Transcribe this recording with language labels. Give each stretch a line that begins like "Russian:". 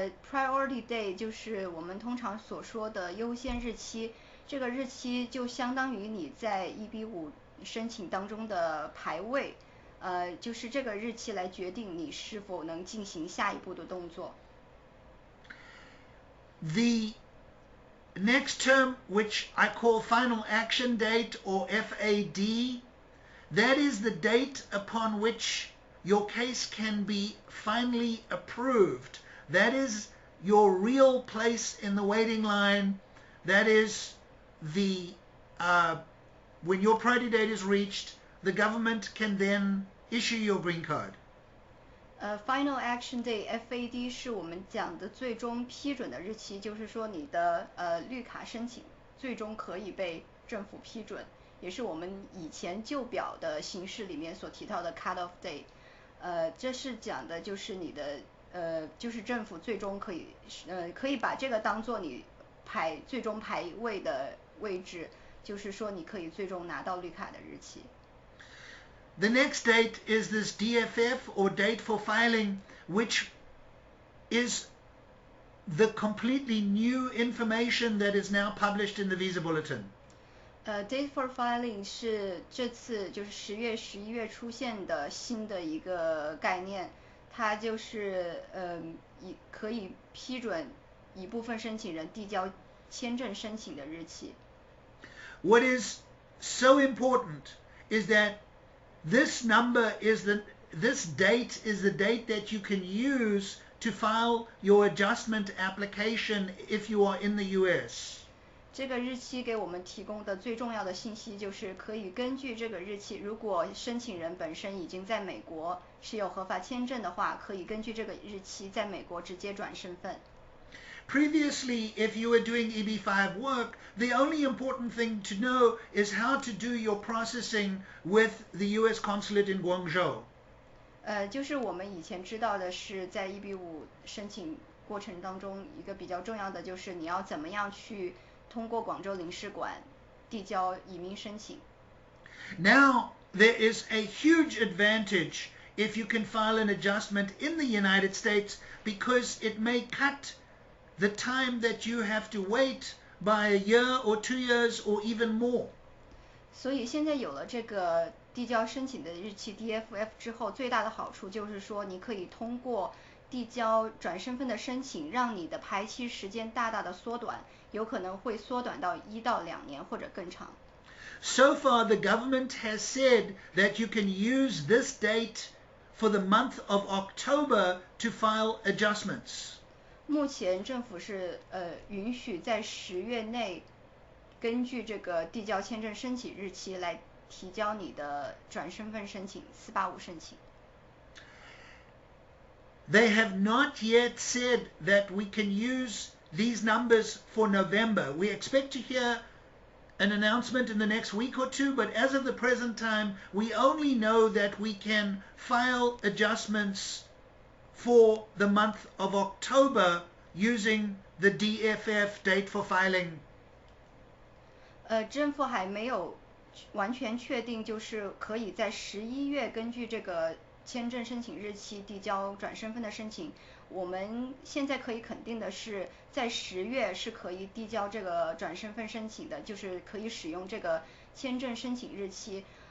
Chinese: Priority day 就是我们通常所说的优先日期，这个日期就相当于你在EB-5申请当中的排位，就是这个日期来决定你是否能进行下一步的动作。
English: The next term, which I call final action date or FAD, that is the date upon which your case can be finally approved. That is your real place in the waiting line. That is the when your priority date is reached, the government can then issue your green card.
Chinese: Final Action Day FAD 是我们讲的最终批准的日期，就是说你的绿卡申请最终可以被政府批准，也是我们以前旧表的形式里面所提到的 Cut Off Day。这是讲的就是你的就是政府最终可以把这个当做你最终排位的位置，就是说你可以最终拿到绿卡的日期。
English: The next date is this DFF or date for filing, which is the completely new information that is now published in the Visa Bulletin.
Chinese: Date for filing 是这次就是10月11月出现的新的一个概念，它就是可以批准一部分申请人递交签证申请的日期。
English: What is so important is that this date is the date that you can use to file your adjustment application if you are in the US.
Chinese: 这个日期给我们提供的最重要的信息就是可以根据这个日期，如果申请人本身已经在美国持有合法签证的话，可以根据这个日期在美国直接转身份。
English: Previously, if you were doing EB-5 work, the only important thing to know is how to do your processing with the US consulate in Guangzhou.
Chinese: 就是我们以前知道的是，在EB-5申请过程当中，一个比较重要的就是你要怎么样去通过广州领事馆递交移民申请。
English: Now, there is a huge advantage if you can file an adjustment in the United States because it may cut the time that you have to wait by a year or 2 years or even more.
Chinese: 所以现在有了这个递交申请的日期 DFF 之后，最大的好处就是说你可以通过递交转身份的申请，让你的排期时间大大的缩短，有可能会缩短到1到2年或者更长。
English: So far, the government has said that you can use this date for the month of October to file adjustments.
Chinese: 目前政府是允许在10月内根据这个递交签证申请日期来提交你的转身份申请485申请。
English: They have not yet said that we can use these numbers for November. We expect to hear an announcement in the next week or two, but as of the present time, we only know that we can file adjustments for the month of October using the DFF date for filing?
Chinese: 政府还没有完全确定，就是可以在11月根据这个签证申请日期递交转身份的申请。我们现在可以肯定的是，在10月是可以递交这个转身份申请的，就是可以使用这个签证申请日期。